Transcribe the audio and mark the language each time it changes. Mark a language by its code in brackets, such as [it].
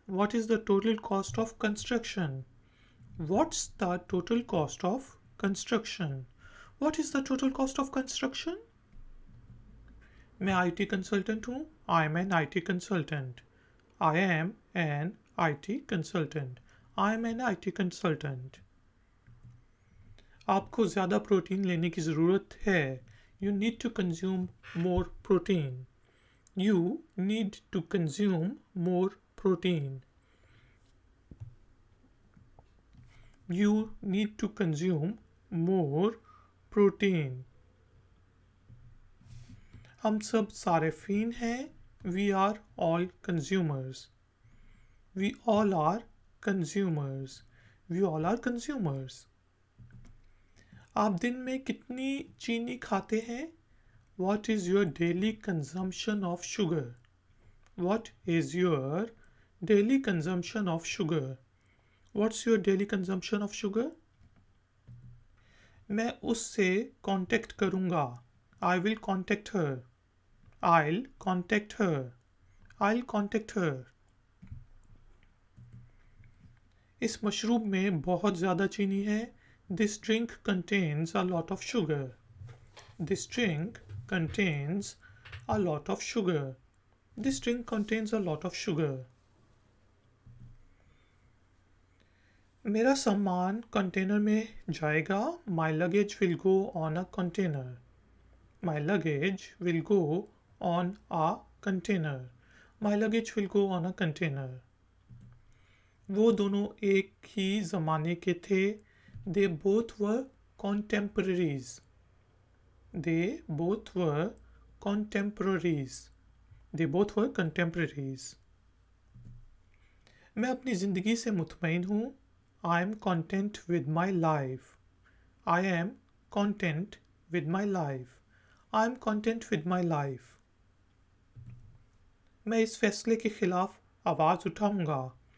[en] What is the total cost of construction? What's the total cost of construction? What is the total cost of construction? [hi] मैं IT consultant हूँ. [en] I am an IT consultant. I am an IT consultant. I am an IT consultant. [hi] आपको ज़्यादा protein लेने की ज़रूरत है। [en] You need to consume more protein. You need to consume more protein. You need to consume more protein. [hi] हम सब सारिफीन हैं। [en] We are all consumers. We all are consumers. We all are consumers. [hi] आप दिन में कितनी चीनी खाते हैं? [en] What is your daily consumption of sugar? What is your daily consumption of sugar? What's your daily consumption of sugar? [hi] मैं उससे contact करूँगा। [en] I will contact her. I'll contact her. I'll contact her. [hi] इस मशरूब में बहुत ज़्यादा चीनी है। [en] This drink contains a lot of sugar. This drink contains a lot of sugar. This drink contains a lot of sugar. [hi] मेरा सामान container में जाएगा। [en] My luggage will go on a container. My luggage will go on a container. My luggage will go on a container. [hi] वो दोनों एक ही ज़माने के थे। [en] They both were contemporaries. They both were contemporaries. They both were contemporaries. [hi] मैं अपनी ज़िंदगी से मुतमईन हूँ। [en] I am content with my life. I am content with my life. I am content with my life. [hi] मैं इस फैसले के खिलाफ आवाज़ उठाऊंगा।